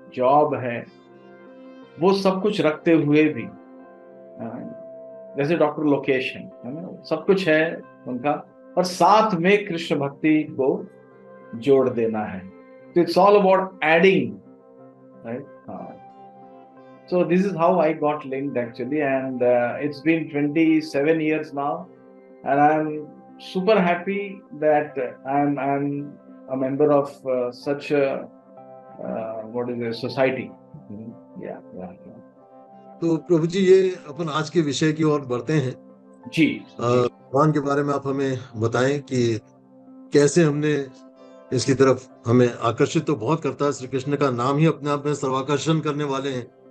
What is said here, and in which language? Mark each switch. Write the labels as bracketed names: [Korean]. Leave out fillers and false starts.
[Hindi] Job है, वो सब कुछ रखते हुए भी जैसे डॉक्टर लोकेश है ना, सब कुछ है उनका, और साथ में कृष्ण भक्ति को जोड़ देना है. [English] तो it's all about adding, right. So this is how I got linked actually, and it's been 27 years now, and I'm super happy that I'm a member of such a what is it, society. Yeah. [Hindi] तो प्रभु जी, ये अपन आज के विषय की ओर बढ़ते हैं. जी. भगवान के बारे में आप हमें बताएं कि कैसे हमने इसकी तरफ हमें आकर्षित तो बहुत करता है. श्री कृष्ण का नाम ही अपने आप में सर्वाकर्षण करने वाले हैं.